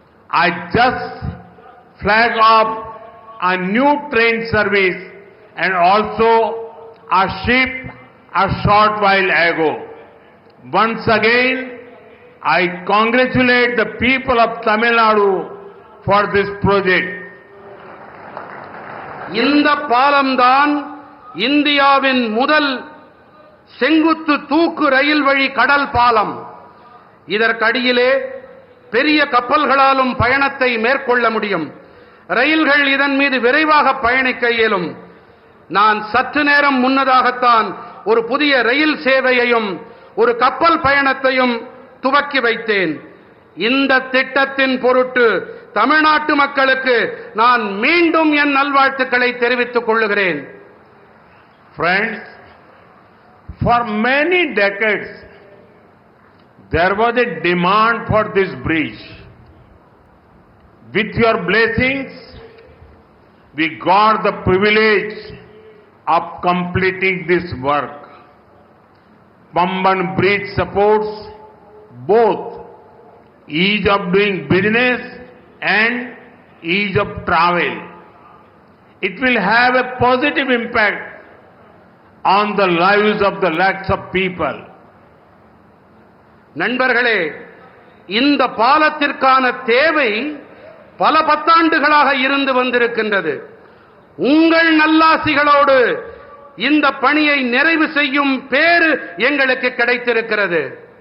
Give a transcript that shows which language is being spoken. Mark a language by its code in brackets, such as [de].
[en] I just flagged off a new train service and also a ship a short while ago. Once again, I congratulate the people of Tamil Nadu for this project. [ta] இந்த பாலம்தான் இந்தியாவின் முதல் செங்குத்து தூக்கு ரயில் வழி கடல் பாலம். இதற்கடியிலே பெரிய கப்பல்களாலும் பயணத்தை மேற்கொள்ள முடியும். ரயில்கள் இதன் மீது விரைவாக பயணிக்க இயலும். நான் சற்று நேரம் முன்னதாகத்தான் ஒரு புதிய ரயில் சேவையையும் ஒரு கப்பல் பயணத்தையும் துவக்கி வைத்தேன். இந்த திட்டத்தின் பொருட்டு தமிழ்நாட்டு மக்களுக்கு நான் மீண்டும் என் நல்வாழ்த்துக்களை தெரிவித்துக் கொள்ளுகிறேன். [en] Friends, for many decades there was a demand for this bridge. With your blessings, we got the privilege of completing this work. Pamban Bridge supports both ease of doing business and ease of travel. It will have a positive impact on the lives of the lakhs of people. [ta] நண்பர்களே, இந்த பாலத்திற்கான தேவை பல பத்தாண்டுகளாக இருந்து வந்திருக்கின்றது. உங்கள் நல்லாசிகளோடு இந்த பணியை நிறைவு செய்யும் பேறு எங்களுக்கு கிடைத்திருக்கிறது.